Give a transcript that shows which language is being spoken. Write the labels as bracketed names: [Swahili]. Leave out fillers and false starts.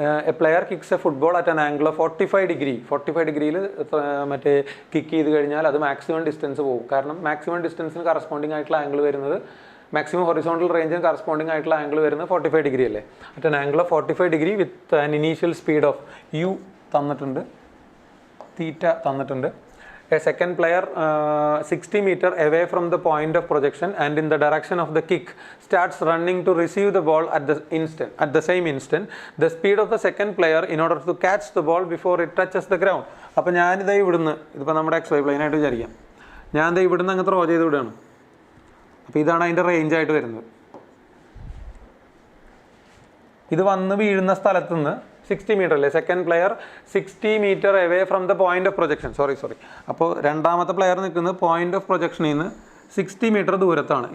[English] A player kicks a football at an angle of 45 degree. [Malayalam] 45 ഡിഗ്രിയിൽ മറ്റേ kick ചെയ്ത് കഴിഞ്ഞാൽ അത് മാക്സിമം ഡിസ്റ്റൻസ് പോകും. കാരണം മാക്സിമം ഡിസ്റ്റൻസിന് കറസ്പോണ്ടിങ് ആയിട്ടുള്ള ആംഗിൾ വരുന്നത്, മാക്സിമം ഹൊറിസോണ്ടൽ റേഞ്ചിന് കറസ്പോണ്ടിങ് ആയിട്ടുള്ള ആംഗിൾ വരുന്നത് 45 ഡിഗ്രി അല്ലേ? [English] At an angle of 45 degree with an initial speed of u തന്നിട്ടുണ്ട്. [Malayalam] തീറ്റ തന്നിട്ടുണ്ട്. [English] A second player 60 meter away from the point of projection and in the direction of the kick starts running to receive the ball at the same instant. The speed of the second player in order to catch the ball before it touches the ground. [Malayalam] അപ്പോൾ ഞാനിതായി ഇവിടുന്ന്, ഇതിപ്പോൾ നമ്മുടെ XY പ്ലെയിനായിട്ട് വിചാരിക്കാം, ഞാൻ ദേ ഇവിടുന്ന് അങ്ങ് throw ചെയ്ത് വിടുകയാണ്. അപ്പോൾ ഇതാണ് അതിൻ്റെ റേഞ്ച് ആയിട്ട് വരുന്നത്. ഇത് വന്ന് വീഴുന്ന സ്ഥലത്തുനിന്ന് 60 മീറ്റർ അല്ലേ, [English] second player 60 metre away from the point of projection, [Malayalam] sorry അപ്പോൾ രണ്ടാമത്തെ പ്ലെയർ നിൽക്കുന്നത് പോയിന്റ് ഓഫ് പ്രൊജക്ഷനിൽ നിന്ന് 60 മീറ്റർ ദൂരത്താണ്.